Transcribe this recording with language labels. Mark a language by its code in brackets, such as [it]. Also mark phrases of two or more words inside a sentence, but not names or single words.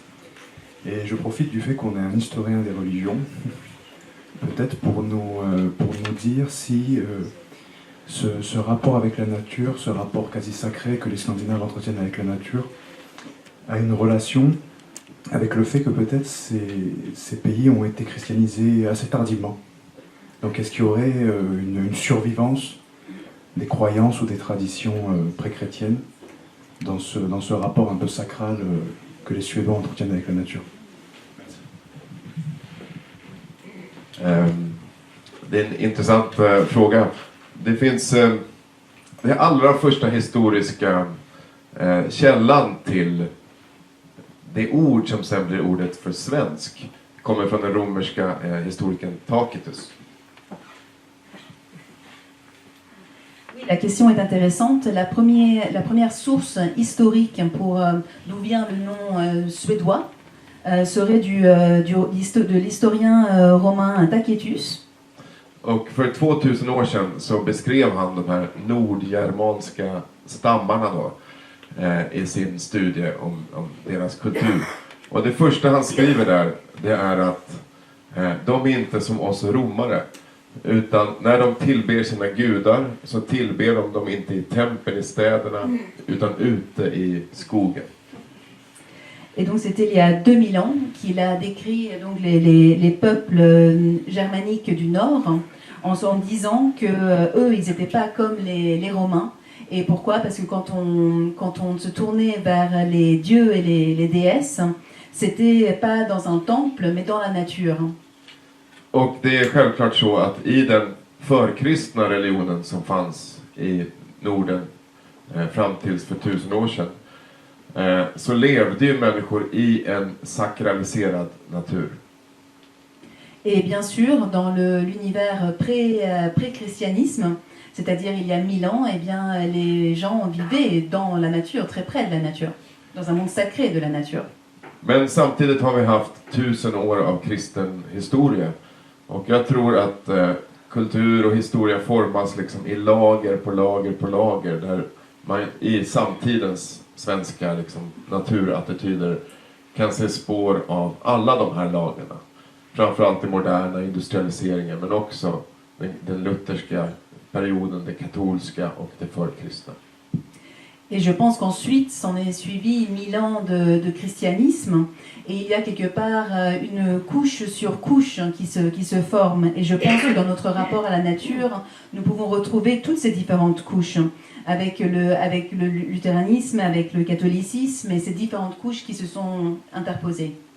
[fr] Et je profite du fait qu'on est un historien des religions, peut-être pour nous dire si ce rapport avec la nature, ce rapport quasi sacré que les Scandinaves entretiennent avec la nature, a une relation avec le fait que peut-être ces pays ont été christianisés assez tardivement. Donc est-ce qu'il y aurait une survivance des croyances ou des traditions pré-chrétiennes dans ce rapport un peu sacral que les Suédois entretiennent avec la nature? [sv] Det är en intressant fråga. Det finns den allra första historiska källan till det ord som sen blir ordet för svensk kommer från den romerska historikern Tacitus. [fr] Oui, la question est intéressante. La première source historique pour d'où vient le nom suédois serait de l'historien romain Tacitus. [sv] Och för 2000 år sedan så beskrev han de här nordgermanska stammarna då, i sin studie om deras kultur. Och det första han skriver där, det är att de är inte som oss romare. Utan när de tillber sina gudar så tillber de dem inte i tempel i städerna utan ute i skogen. [fr] Et donc c'était il y a 2000 ans qu'il a décrit donc les peuples germaniques du Nord en disant que eux ils n'étaient pas comme les Romains. Et pourquoi? Parce que quand on se tournait vers les dieux et les déesses, c'était pas dans un temple mais dans la nature. [sv] Och det är självklart så att i den förkristna religionen som fanns i Norden fram tills för 1000 år sedan så levde ju människor i en sakraliserad natur. [fr] Et bien sûr, dans l'univers pré-christianisme, c'est-à-dire il y a 1000 ans, eh bien, les gens vivaient dans la nature, très près de la nature, dans un monde sacré de la nature. [sv] Men samtidigt har vi haft 1000 år av kristen historia. Och jag tror att kultur och historia formas liksom i lager på lager på lager. Där man i samtidens svenska liksom, naturattityder kan se spår av alla de här lagerna. Framförallt den moderna industrialiseringen men också den lutherska perioden, det katolska och det förkristna. [fr] Et je pense qu'ensuite, s'en est suivi 1000 ans de christianisme, et il y a quelque part une couche sur couche qui se forme. Et je pense que dans notre rapport à la nature, nous pouvons retrouver toutes ces différentes couches, avec le luthéranisme, avec le catholicisme, et ces différentes couches qui se sont interposées.